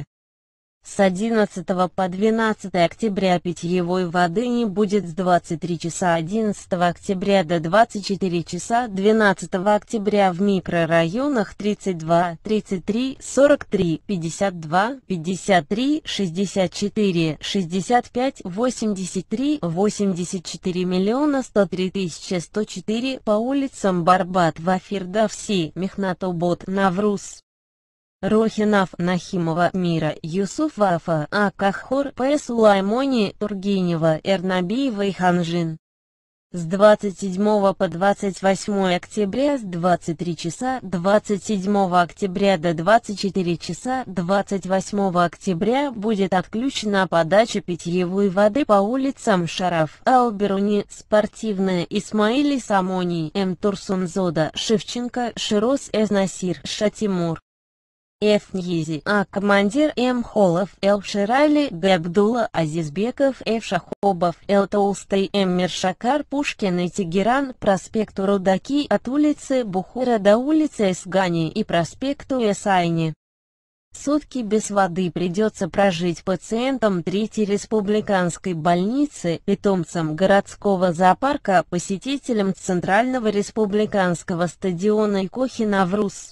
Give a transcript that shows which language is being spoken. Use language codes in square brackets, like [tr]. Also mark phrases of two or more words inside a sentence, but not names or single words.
[ru] С 11 по 12 октября питьевой воды не будет с 23 часа 11 октября до 24 часа 12 октября в микрорайонах 32, 33, 43, 52, 53, 64, 65, 83, 84 миллиона 103 тысячи 104 по улицам Барбат, Вафирдавси, Мехнатобот, Навруз. Рохинов, Нахимова, Мира, Юсуфафа, Каххор, П. Сулаймони, Тургенева, Эрнабиева и Ханжин. С 27 по 28 октября с 23 часа 27 октября до 24 часа 28 октября будет отключена подача питьевой воды по улицам Шараф, Алберуни, Спортивная, Исмаили Самони, М. Турсунзода, Шевченко, Широс Эзнасир, Шатимур. Ф. Ньези, командир М. Холов, Л. Ширали, Г. Абдулла, Азизбеков, Ф. Шахобов, Л. Толстый, М. Миршакар, Пушкин и Тегеран, проспекту Рудаки от улицы Бухура до улицы Эсгани и проспекту Эсайни. Сутки без воды придется прожить пациентам 3-й республиканской больницы, питомцам городского зоопарка, посетителям Центрального республиканского стадиона и Кохи-Навруз.